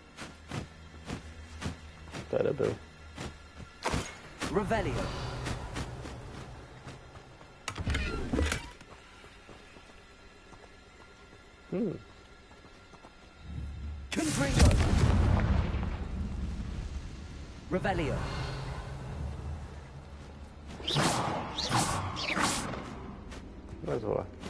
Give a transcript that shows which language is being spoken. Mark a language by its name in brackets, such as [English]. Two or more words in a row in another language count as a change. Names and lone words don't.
[Czech] Tady byl. Revelio. Confringo. Revelio. Bez vole.